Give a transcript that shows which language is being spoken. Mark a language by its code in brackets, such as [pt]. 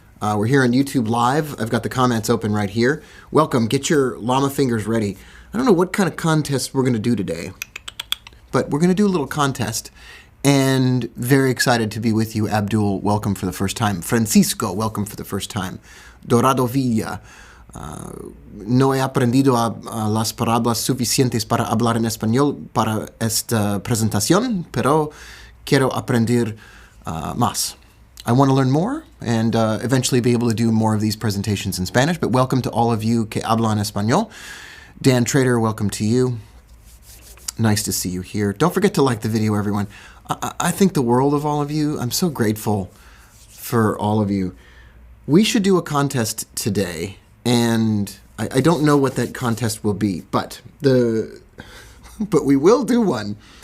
[en] We're here on YouTube Live. I've got the comments open right here. Welcome. Get your llama fingers ready. I don't know what kind of contest we're going to do today, but we're going to do a little contest. And very excited to be with you. Abdul, welcome for the first time. Francisco, welcome for the first time. Dorado Villa. [es] No he aprendido las palabras suficientes para hablar en español para esta presentación, pero quiero aprender más. [en] I want to learn more and eventually be able to do more of these presentations in Spanish, but welcome to all of you [es] que hablan español. [en] Dan Trader, welcome to you. Nice to see you here. Don't forget to like the video, everyone. I think the world of all of you. I'm so grateful for all of you. We should do a contest today, and I don't know what that contest will be, but we will do one.